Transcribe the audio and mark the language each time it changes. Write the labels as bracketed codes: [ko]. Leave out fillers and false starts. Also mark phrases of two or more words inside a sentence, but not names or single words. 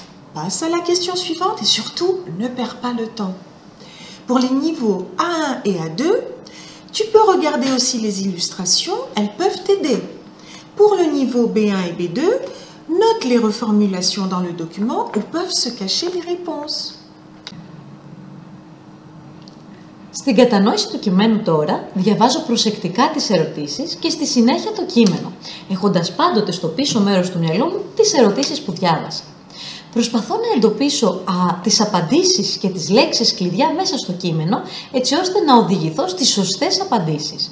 [fr] Passe à la question suivante et surtout, ne perds pas le temps. Pour les niveaux A1 et A2, Tu peux regarder aussi les illustrations, elles peuvent t'aider. Pour le niveau B1 et B2, note les reformulations dans le document où peuvent se cacher les réponses. [el] Στην κατανόηση του κειμένου τώρα, διαβάζω προσεκτικά τις ερωτήσεις και στη συνέχεια το κείμενο, έχοντας πάντοτε στο πίσω μέρος του μυαλού μου τις ερωτήσεις που διάβασα. Προσπαθώ να εντοπίσω τις απαντήσεις και τις λέξεις κλειδιά μέσα στο κείμενο, έτσι ώστε να οδηγηθώ στις σωστές απαντήσεις.